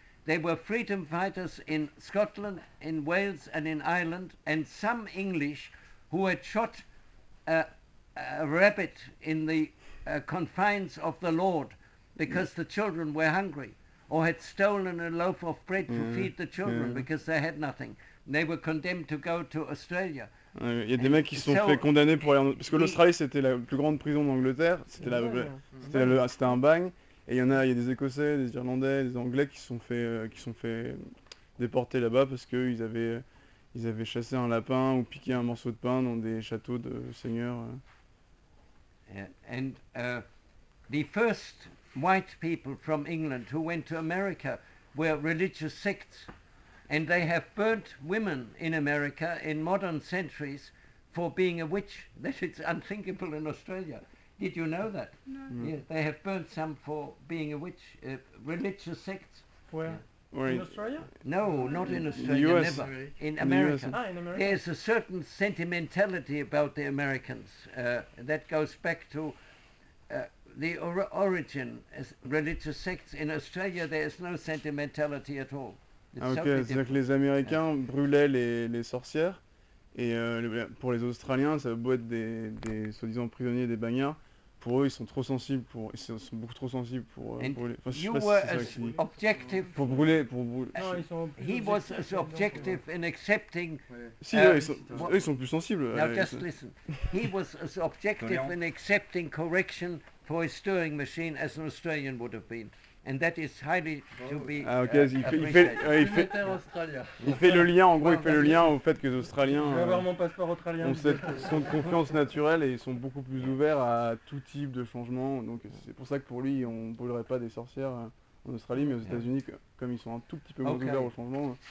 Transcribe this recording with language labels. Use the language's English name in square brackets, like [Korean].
[English] They were freedom fighters in Scotland, in Wales and in Ireland, and some English who had shot a rabbit in the confines of the Lord because the children were hungry, or had stolen a loaf of bread to feed the children because they had nothing. They were condemned to go to Australia. [French] Il y a des mecs qui se sont fait condamner pour aller parce que l'Australie c'était la plus grande prison d'Angleterre, c'était un bagne, et il y a des Écossais, des Irlandais, des Anglais qui se sont fait déporter là-bas parce qu'ils avaient chassé un lapin ou piqué un morceau de pain dans des châteaux de seigneurs. [English] And the first white people from England who went to America were religious sects. And they have burnt women in America in modern centuries for being a witch. That it's unthinkable in Australia. Did you know that? No. Yeah, they have burnt some for being a witch. Religious sects. Where? In Australia? No, not in Australia, US. never. In America. In America. There's a certain sentimentality about the Americans that goes back to the origin as religious sects. In Australia, there is no sentimentality at all. [French] Ah ok, c'est-à-dire que les Américains brûlaient les sorcières, et pour les Australiens, ça a beau être des soi-disant prisonniers, des bagnards, pour eux ils sont trop sensibles, ils sont beaucoup trop sensibles pour brûler. Enfin, je sais pas si c'est ça [English] objective. [French] Pour brûler. Non, ils sont [English] He was as objective in accepting. [French] Si, eux, ils sont plus sensibles. [English] Now just listen. He was as objective in accepting correction for his stirring machine as an Australian would have been. And that is highly to be [French] il fait le lien, en gros, il fait le lien au fait que les Australiens Je vais avoir mon passeport australien. ont cette confiance naturelle et ils sont beaucoup plus ouverts à tout type de changement. Donc c'est pour ça que pour lui, on ne brûlerait pas des sorcières en Australie, mais aux États-Unis, comme ils sont un tout petit peu moins ouverts au changement,